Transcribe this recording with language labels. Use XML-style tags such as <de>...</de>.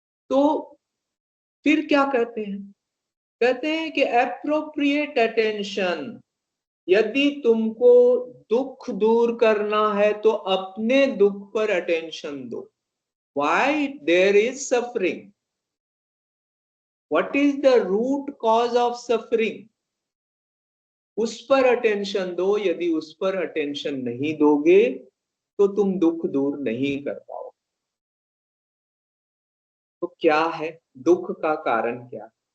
<hi>तो फिर क्या कहते हैं? कहते हैं कि एप्रोप्रिएट अटेंशन, यदि तुमको दुख दूर करना है तो अपने दुख पर अटेंशन दो।</hi> <en>Why there is suffering? What is the root cause of suffering?</en> <hi>उस पर अटेंशन दो। यदि उस पर अटेंशन नहीं दोगे तो तुम दुख दूर नहीं कर पाओ। तो क्या है दुख का कारण? क्या?</hi>